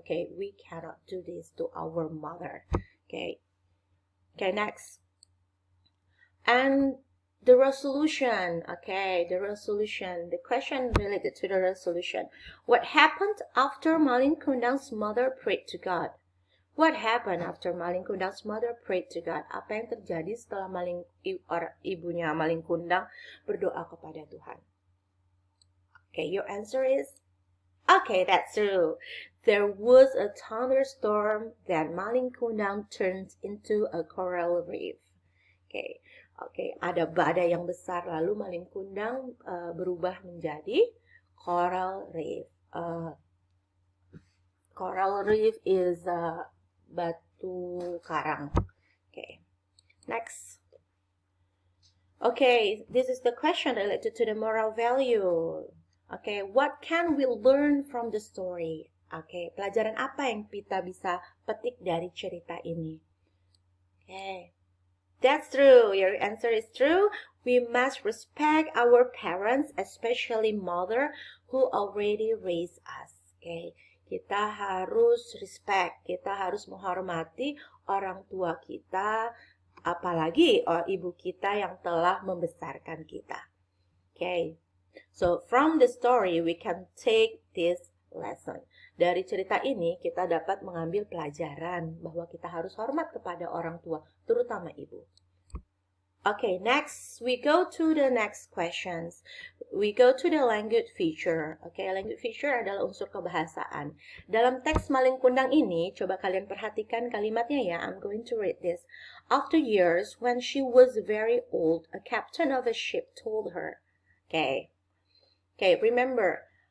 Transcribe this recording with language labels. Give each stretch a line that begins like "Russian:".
English: Okay, we cannot do this to our mother. Okay, next. And the resolution. Okay, the resolution. The question related to the resolution. What happened after Malin Kundang's mother prayed to God? What happened after Malin Kundang's mother prayed to God?
Indonesian: Apa yang terjadi setelah ibunya Malin Kundang berdoa kepada Tuhan?
English: Okay, your answer is? Okay, that's true. There was a thunderstorm that Malin Kundang turned into a coral reef.
Indonesian: Okay, ada badai yang besar lalu Malin Kundang berubah menjadi coral reef.
English: Coral reef is batu karang. Okay, next. Okay, this is the question related to the moral value. Okay, what can we learn from the story?
Indonesian: Okay, pelajaran apa yang kita bisa petik dari cerita ini?
English: Okay, that's true. Your answer is true. We must respect our parents, especially mother who already raised us.
Indonesian: Okay, kita harus respect, kita harus menghormati orang tua kita, apalagi ibu kita yang telah membesarkan kita. Okay.
English: So, from the story, we can take this lesson.
Indonesian: Dari cerita ini, kita dapat mengambil pelajaran bahwa kita harus hormat kepada orang tua, terutama ibu.
English: Okay, next, we go to the next questions. We go to the language feature.
Indonesian: Okay, language feature adalah unsur kebahasaan. Dalam teks Malin Kundang ini, coba kalian perhatikan kalimatnya ya.
English: I'm going to read this. After years, when she was very old, a captain of a ship told her. Okay, remember,